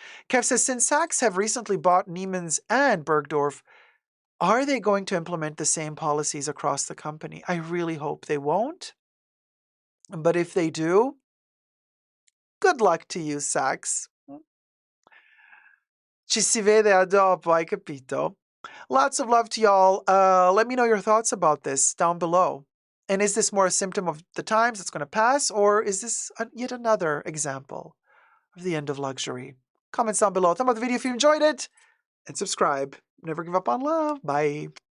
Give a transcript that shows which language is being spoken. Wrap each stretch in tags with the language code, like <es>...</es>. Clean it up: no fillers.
<en>Kev says, since Saks have recently bought Neiman's and Bergdorf, are they going to implement the same policies across the company? I really hope they won't. But if they do, good luck to you, Saks.</en> <it>Ci si vede a dopo, hai capito?</it> <en>Lots of love to y'all. Let me know your thoughts about this down below. And is this more a symptom of the times that's going to pass, or is this yet another example of the end of luxury? Comments down below. Tell me about the video if you enjoyed it, and subscribe. Never give up on love. Bye.</en>